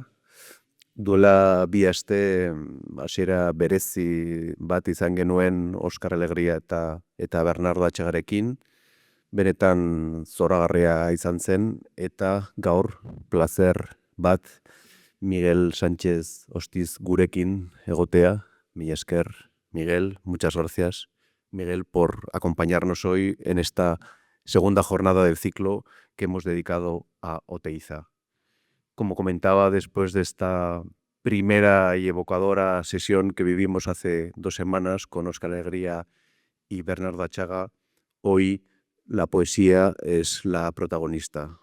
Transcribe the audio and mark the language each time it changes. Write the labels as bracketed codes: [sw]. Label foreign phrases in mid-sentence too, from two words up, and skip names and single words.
[eu] Duela bi aste hasiera berezi bat izan genuen Oskar Alegria eta Bernardo Atxagarekin. Benetan zoragarria izan zen, eta gaur plazer bat Miguel Sánchez Ostiz gurekin egotea. Mila esker, [es] Miguel, muchas gracias, Miguel, por acompañarnos hoy en esta segunda jornada del ciclo que hemos dedicado a Oteiza. Como comentaba, después de esta primera y evocadora sesión que vivimos hace 2 semanas con Óscar Alegría y Bernardo Atxaga, hoy la poesía es la protagonista.